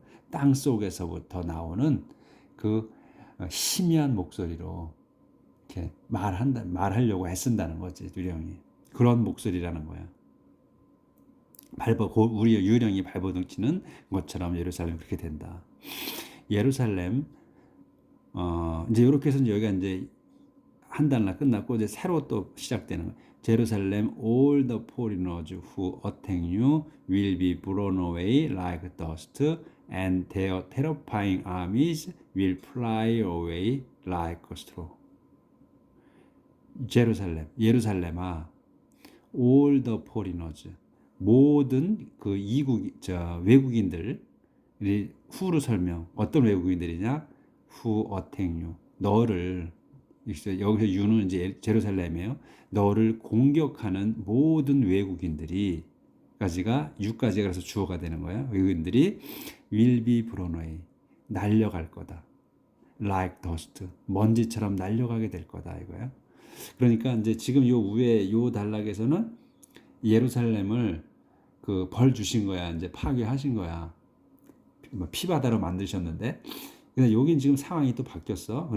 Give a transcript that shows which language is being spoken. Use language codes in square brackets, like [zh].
[ko] 땅 속에서부터 나오는 희미한 목소리로 이렇게 말하려고 애쓴다는 거지, 유령이. 그런 목소리라는 거야. 우리 유령이 발버둥 치는 것처럼 예루살렘 그렇게 된다. 예루살렘, 이제 이렇게 해서 여기가 이제 한 달나 끝났고, 이제 새로 또 시작되는 거야. [en] Jerusalem, all the foreigners who attack you will be blown away like dust, and their terrifying armies will fly away like a straw. [ko] 예루살렘아, [en] all the foreigners, [ko] 모든 외국인들, who로 설명, 어떤 외국인들이냐? [en] who attack you, [ko] 너를, 여기서 you는 이제 제루살렘이에요. 너를 공격하는 모든 외국인들이, 까지가 6까지가 그래서 주어가 되는 거야. 외국인들이 [en] will be blown away, [ko] 날려갈 거다. [en] like dust, [ko] 먼지처럼 날려가게 될 거다 이거야. 그러니까 이제 지금 요 위에 요 단락에서는 예루살렘을 벌 주신 거야. 이제 파괴하신 거야. 피바다로 만드셨는데, 근데 여긴 지금 상황이 또 바뀌었어.